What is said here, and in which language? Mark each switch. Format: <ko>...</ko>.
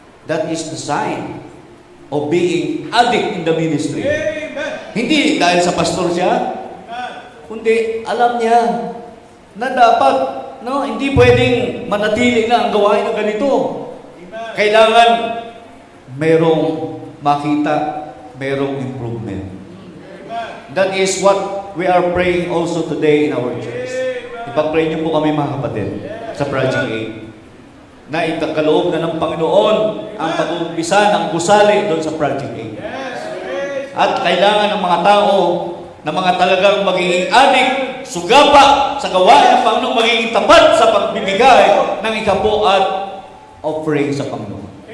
<en>That is the sign of being addict in the ministry.</en> <tl>Hindi dahil sa pastor siya, kundi alam niya na dapat, hindi pwedeng manatili na ang gawain na ganito. Kailangan merong makita, merong improvement.</tl> <en>That is what we are praying also today in our church.</en> <tl>Ipag-pray niyo po kami mga kapatid sa Project 8 na ikakaloob na ng Panginoon ang pag-umpisa ng gusali doon sa Project 8. At kailangan ng mga tao na mga talagang magiging adik, sugapa sa gawain ng Panginoon, magiging tapat sa pagbibigay ng ikapo at offering sa Panginoon.</tl>